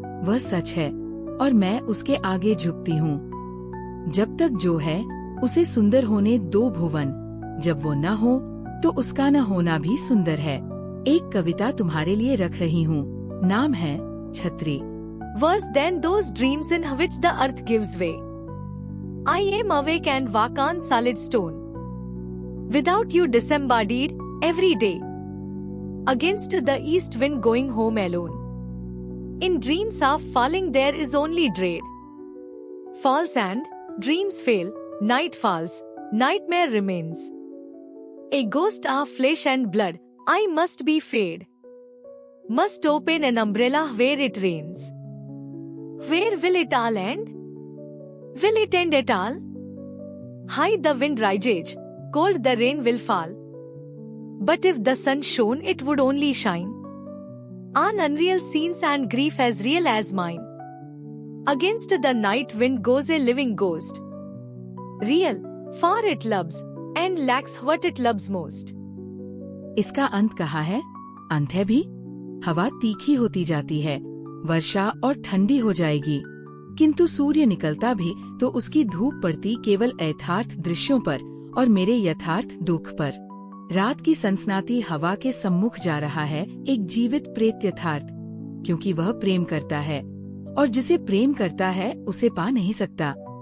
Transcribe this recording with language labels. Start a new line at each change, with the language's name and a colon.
Hindi: वह सच है और मैं उसके आगे झुकती हूँ। जब तक जो है उसे सुंदर होने दो भुवन, जब वो न हो तो उसका न होना भी सुंदर है। एक कविता तुम्हारे लिए रख रही हूँ, नाम है छतरी।
English: Worse than those dreams in which the earth gives way, I am awake and walk on solid stone. Without you disembodied every day, against the east wind going home alone. In dreams of falling there is only dread. Falls and dreams fail, night falls, nightmare remains. A ghost of flesh and blood, I must be fade. Must open an umbrella where it rains. Where will it all end? Will it end at all? High the wind rages, cold the rain will fall. But if the sun shone, it would only shine on unreal scenes and grief as real as mine. Against the night wind goes a living ghost. Real, for it loves, and lacks what it loves most.
Hindi: इसका अंत कहाँ है? अंत है भी। हवा तीखी होती जाती है, वर्षा और ठंडी हो जाएगी, किंतु सूर्य निकलता भी तो उसकी धूप पड़ती केवल यथार्थ दृश्यों पर और मेरे यथार्थ दुख पर। रात की सनसनाती हवा के सम्मुख जा रहा है एक जीवित प्रेत यथार्थ, क्योंकि वह प्रेम करता है और जिसे प्रेम करता है उसे पा नहीं सकता।